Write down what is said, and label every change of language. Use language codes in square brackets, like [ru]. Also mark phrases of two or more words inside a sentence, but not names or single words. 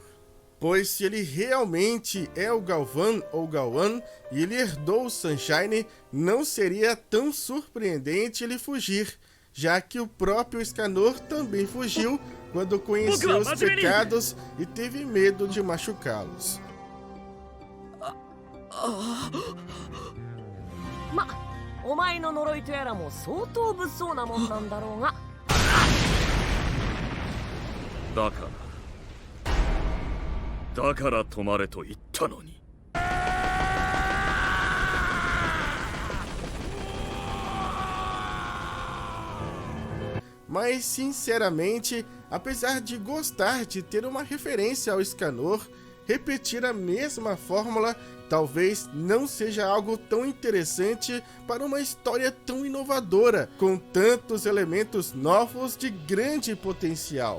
[pt] Pois se ele realmente é o Galvan ou Gauan e ele herdou o Sunshine, não seria tão surpreendente ele fugir, já que o próprio Escanor também fugiu quando conheceu os pecados e teve medo de machucá-los. [ja] お前の呪いとやらも相当物騒なもんなんだろうが。だから止まれと言ったのに。 [pt] Mas, sinceramente, apesar de gostar de ter uma referência ao Escanor, repetir a mesma fórmula talvez não seja algo tão interessante para uma história tão inovadora, com tantos elementos novos de grande potencial.